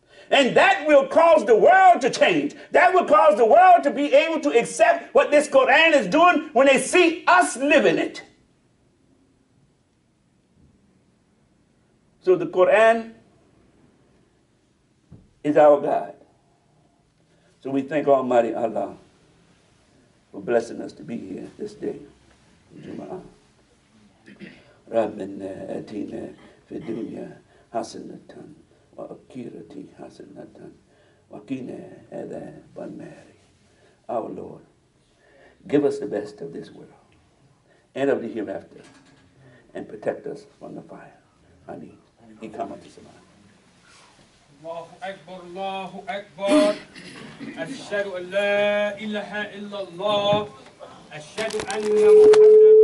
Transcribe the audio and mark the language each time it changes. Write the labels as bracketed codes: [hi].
[en] And that will cause the world to change. That will cause the world to be able to accept what this Quran is doing when they see us living it. So the Quran is our guide. So we thank Almighty Allah for blessing us to be here this day. Jumu'ah. [ar] ربنا آتنا في الدنيا حسنة وآخرة حسنة وقنا عذاب النار. [en] Our Lord, give us the best of this world and of the hereafter, and protect us from the fire. Ameen. He come unto Samad. [ar] الله أكبر الله أكبر أشهد أن لا إله إلا الله أشهد أن محمد